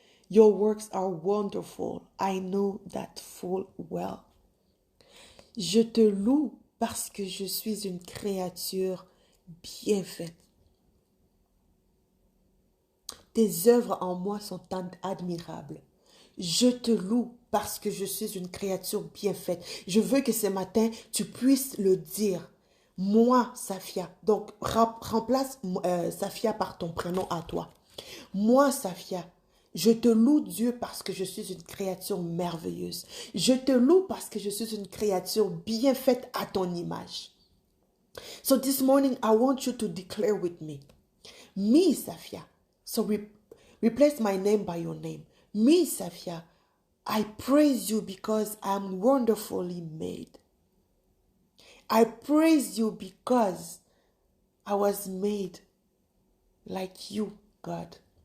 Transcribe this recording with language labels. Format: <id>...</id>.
<en>Your works are wonderful. I know that full well.</en> <fr>Je te loue parce que je suis une créature bien faite. Tes œuvres en moi sont admirables. Je te loue parce que je suis une créature bien faite. Je veux que ce matin, tu puisses le dire. Moi, Safia. Donc, remplace Safia par ton prénom à toi. Moi, Safia. Je te loue, Dieu, parce que je suis une créature merveilleuse. Je te loue parce que je suis une créature bien faite à ton image.</fr> <en>So this morning, I want you to declare with me. Me, Safia. So replace my name by your name. Me, Safia, I praise you because I'm wonderfully made. I praise you because I was made like you, God.</en>